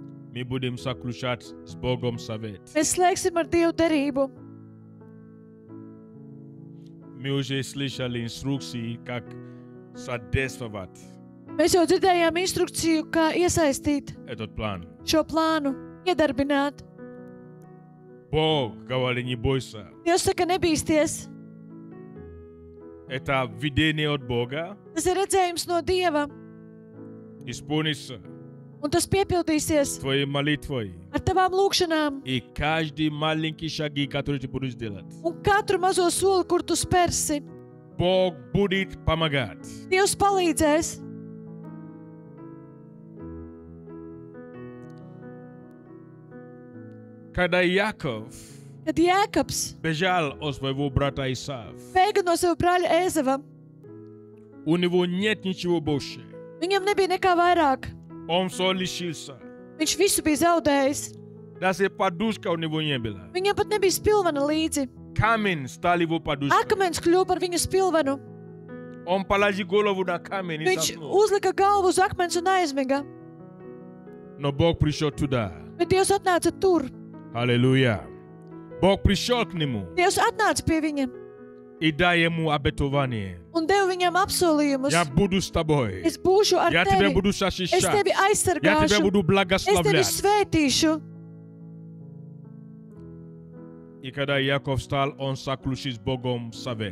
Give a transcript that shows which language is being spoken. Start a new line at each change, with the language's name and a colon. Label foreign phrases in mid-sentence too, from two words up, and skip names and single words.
Russian: Мы будем заключать с Богом завет.
Latvian: Mēs slēgsim ar Dievu derību.
Russian: Мы уже слышали инструкции, как содействовать
Latvian: Mēs jau dzirdējām instrukciju, kā iesaistīt
Russian: этот план.
Latvian: šo plānu, iedarbināt.
Russian: Бог говорит, не бойся.
Latvian: Dievs saka, nebīsties.
Russian: Это видение от Бога.
Latvian: Tas ir redzējums no Dieva,
Russian: Исполнится
Latvian: un tas piepildīsies
Russian: твоей молитвой.
Latvian: ar tavām lūgšanām.
Russian: И каждый маленький шаги, который ты будешь делать,
Latvian: Un katru mazo soli, kur tu spērsi,
Russian: Бог будет помогать.
Latvian: Dievs palīdzēs.
Russian: Когда Яков
Latvian: Kad Jēkabs
Russian: бежал от своего брата Исава,
Latvian: bēga no sava brāļa Ēzava,
Russian: у него нет ничего больше.
Latvian: viņam nebija nekā vairāk.
Russian: Он все лишился.
Latvian: Viņš visu bija zaudējis.
Russian: Даже подушка у него не было.
Latvian: Viņam pat nebija spilvena līdzi.
Russian: Камень стал его подушкой.
Latvian: Akmens kļuva par viņu spilvenu.
Russian: Он положил голову на камень и
Latvian: Viņš
Russian: заснул.
Latvian: uzlika galvu uz akmens un aizmiga.
Russian: Но Бог пришел туда.
Latvian: Bet Dievs atnāca tur.
Russian: Аллилуйя. Бог пришел к нему
Latvian: Dievs atnāca pie viņa
Russian: и дал ему обетование.
Latvian: un deva viņam apsolījumus.
Russian: Я буду с тобой.
Latvian: Es būšu ar
Russian: Я тебя
Latvian: tevi.
Russian: буду
Latvian: Es
Russian: защищать.
Latvian: tevi
Russian: Я тебя
Latvian: aizsargāšu.
Russian: буду
Latvian: Es tevi
Russian: благословлять.
Latvian: svētīšu.
Russian: И когда Яков встал, он заключил с Богом совет.